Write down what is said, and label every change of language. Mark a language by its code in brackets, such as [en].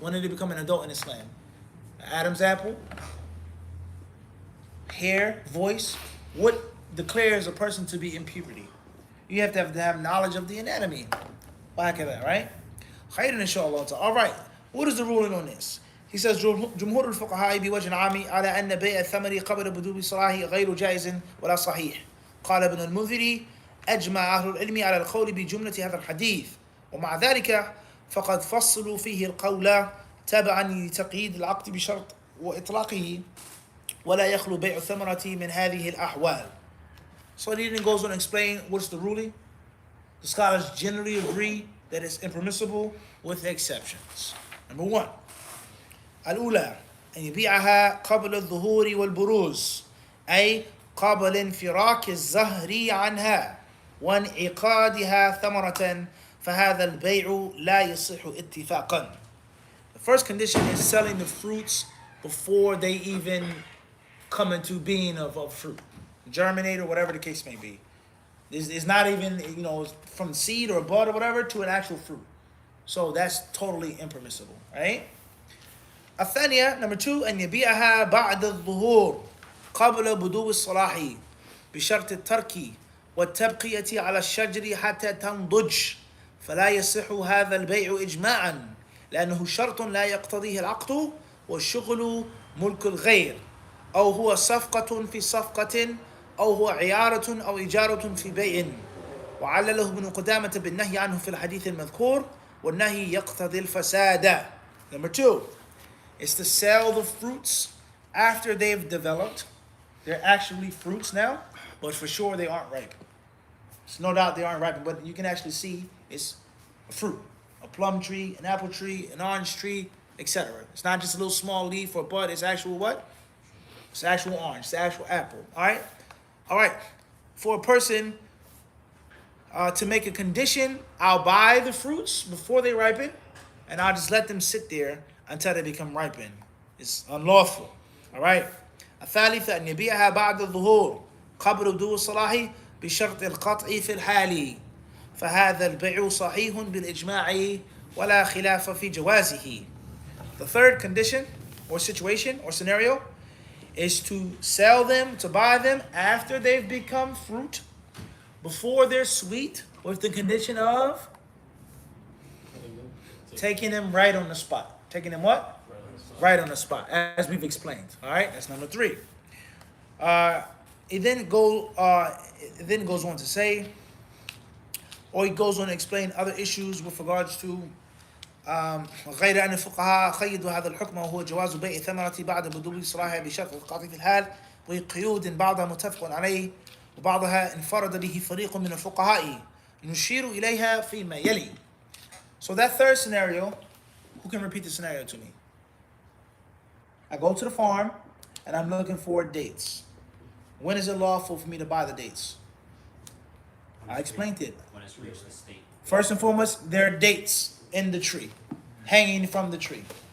[en] When did they become an adult in Islam? Adam's apple? Hair? Voice? What declares a person to be in puberty? You have to have knowledge of the anatomy. Back at that, right? Khairan inshallah. All right. What is the ruling on this? He says, [ar] جمهور الفقهاء بوجه عام على أن بيع الثمر قبل بدو صلاحه غير جائز ولا صحيح. قال ابن المنذر أجمع أهل العلم على القول بجملة هذا الحديث ومع ذلك فقد فصلوا فيه القول تبعا لتقييد العقد بشرط وإطلاقه ولا يخلو بيع الثمرة من هذه الأحوال. [en] So he then goes on to explain what's the ruling. The scholars generally agree that it's impermissible with exceptions. Number one, [ar] الأولى أن يبيعها قبل الظهور والبروز أي قبل انفراك الزهر عنها وانعقادها ثمرة فهذا البيع لا يصح اتفاقا. [en] The first condition is selling the fruits before they even come into being of fruit, germinate or whatever the case may be. It's not even, from seed or bud or whatever to an actual fruit. So that's totally impermissible, right? [ar] الثانية, [en] number two, [ar] أن يبيعها بعد الظهور قبل بدو الصلاح بشرط الترك والتبقية على الشجر حتى تنضج فلا يصح هذا البيع إجماعا لأنه شرط لا يقتضيه العقد والشغل ملك الغير أو هو صفقة في صفقة أو هو عيارة أو إجارة في بيع وعلله ابن قدامة بالنهي عنه في الحديث المذكور والنهي يقتضي الفساد. [en] Number two is to sell the fruits after they've developed. They're actually fruits now, but for sure they aren't ripe. There's no doubt they aren't ripe, but you can actually see it's a fruit, a plum tree, an apple tree, an orange tree, etc. It's not just a little small leaf or bud, it's actual what? It's actual orange, it's actual apple, all right? All right, for a person to make a condition, I'll buy the fruits before they ripen, and I'll just let them sit there until they become ripened. It's unlawful, all right? [ar] الثالثة أن يبيعها بعد الظهور قبل بدو الصلاح بشرط القطع في الحال فهذا البيع صحيح بالإجماع ولا خلاف في جوازه. [en] The third condition or situation or scenario is to sell them, to buy them after they've become fruit, before they're sweet, with the condition of taking them right on the spot. Taking them what? Right on the spot, as we've explained. All right, that's number three. It then goes on to say, or he goes on to explain other issues with regards to [ar] غير أن الفقهاء قيدوا هذا الحكم وهو جواز بيع ثمرة بعد بدو صلاحها بشرط القطع في الحال وقيود بعضها متفق عليه وبعضها انفرد به فريق من الفقهاء نشير إليها فيما يلي. [en] So that third scenario, who can repeat the scenario to me? I go to the farm and I'm looking for dates. When is it lawful for me to buy the dates? I explained it. When it's reached the state. First and foremost, there are dates in the tree, hanging from the tree.